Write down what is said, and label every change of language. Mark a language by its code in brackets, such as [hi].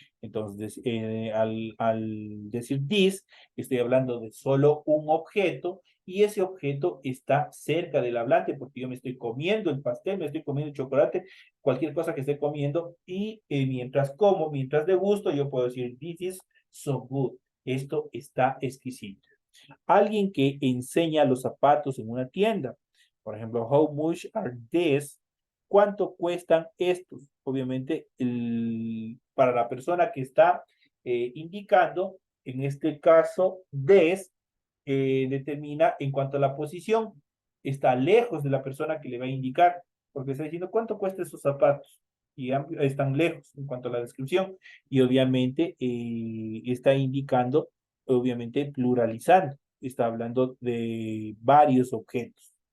[es] Entonces, al decir this, estoy hablando de solo un objeto y ese objeto está cerca del hablante porque yo me estoy comiendo el pastel, me estoy comiendo el chocolate, cualquier cosa que esté comiendo y mientras degusto, yo puedo decir [en] this is so good. [es] Esto está exquisito. Alguien que enseña los zapatos en una tienda. Por ejemplo, [en] how much are these? [es] ¿Cuánto cuestan estos? Obviamente, para la persona que está indicando, en este caso, des determina en cuanto a la posición, está lejos de la persona que le va a indicar, porque está diciendo cuánto cuestan esos zapatos y están lejos en cuanto a la descripción y obviamente está indicando, obviamente pluralizando, está hablando de varios objetos.